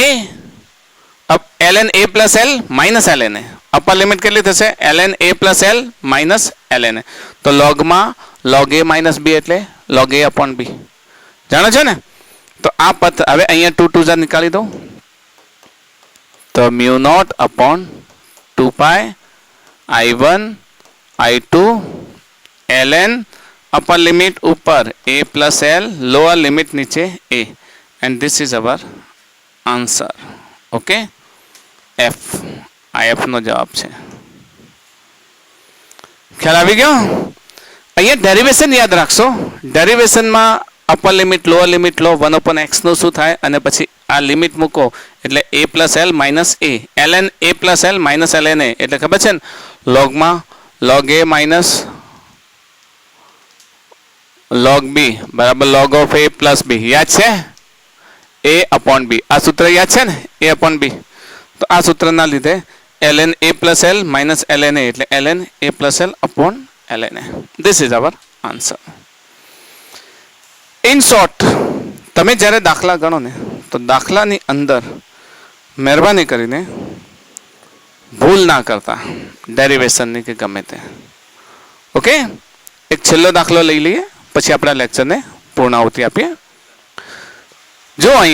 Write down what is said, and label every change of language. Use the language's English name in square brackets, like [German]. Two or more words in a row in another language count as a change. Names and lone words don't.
[Gujarati] a પ્લસ l માઇનસ ln a [English] upper limit [Gujarati] કેટલી થશે ln a પ્લસ l માઇનસ ln a તો લોગમાં log a માઇનસ b એટલે log a અપોન b જાણો છો ને તો આ પદ હવે અહીંયા 2 2 નીકાળી દો તો મ્યુ નોટ અપોન 2 પાઈ I1 I2 [English] ln upper limit ऊपर a plus l lower limit नीचे a and this is our answer okay [Gujarati] f આ f નો જવાબ છે ખ્યાલ આવી ગયો અહીંયા ડેરિવેશન યાદ રાખશો ડેરિવેશનમાં [English] upper limit lower limit [Gujarati] લો 1 upon x નું શું થાય અને પછી આ લિમિટ મૂકો એટલે [English] a plus l minus a ln a plus l minus ln a [Gujarati] એટલે ખબર છે ને લોગમાં [English] log a minus log b બરાબર log of a plus b [Gujarati] યાદ છે [English] a upon b [Gujarati] આ સૂત્ર યાદ છે ને [English] a upon b [Gujarati] તો આ સૂત્રના લીધે [English] ln a plus l minus ln a [Gujarati] એટલે [English] ln a plus l upon ln a this is our answer in short [Gujarati] તમે જ્યારે દાખલા ગણો ને તો દાખલાની અંદર મહેરબાની કરીને ભૂલ ના કરતા ડેરિવેશનની કે ગમે તે ઓકે એક છેલ્લો દાખલો લઈ લઈએ પછી આપણા લેક્ચરને પૂર્ણાહુતિ આપીએ જો